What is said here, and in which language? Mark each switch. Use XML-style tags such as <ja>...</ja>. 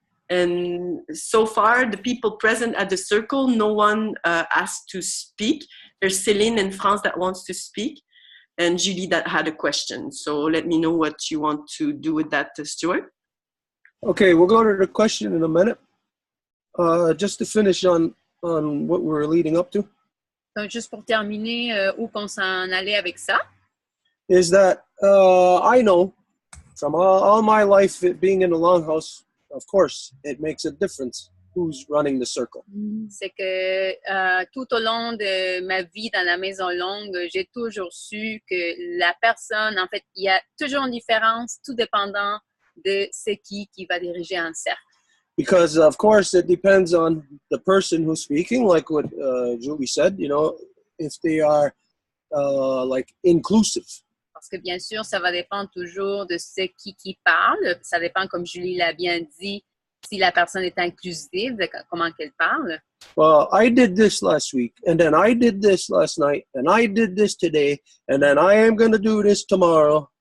<en>And so far, the people present at the circle, no one asked to speak. There's Céline in France that wants to speak, and Julie that had a question. So let me know what you want to do with that, Stuart. Okay, we'll go to the question in a minute. Just to finish on what we're leading up to.</en> <fr>Donc, juste pour terminer, où qu'on s'en allait avec ça,</fr> <en>Is that I know from all my life being in the longhouse, of course, it makes a difference who's running the circle.</en> <fr>c'est que tout au long de ma vie dans la maison longue, j'ai toujours su que la personne, en fait, il y a toujours une différence, tout dépendant de c'est qui va diriger un cercle.</fr> <en>Because, of course, it depends on the person who's speaking, like what Julie said, you know, if they are like inclusive.</en> <fr>Parce que bien sûr, ça va dépendre toujours de ce qui parle. Ça dépend, comme Julie l'a bien dit, si la personne est inclusive, de comment qu'elle parle.</fr> <en>Well, I did this last week, and then I did this last night, and I did this today, and then I am going to do this tomorrow.</en>